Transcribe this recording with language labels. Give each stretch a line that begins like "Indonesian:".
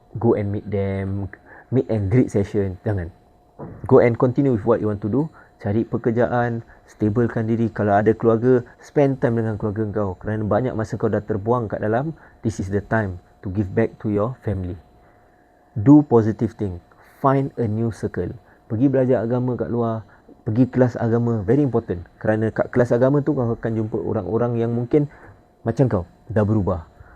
English: Go and meet them, meet and greet session.
Malay: Jangan.
English: Go and continue with what you want to do.
Malay: Cari pekerjaan, stablekan diri. Kalau ada keluarga,
English: spend time
Malay: dengan keluarga kau. Kerana banyak masa kau dah terbuang kat dalam,
English: this is the time to give back to your family. Do positive thing. Find a new circle.
Malay: Pergi belajar agama kat luar. Pergi kelas agama,
English: very important.
Malay: Kerana kat kelas agama tu kau akan jumpa orang-orang yang mungkin macam kau, dah berubah.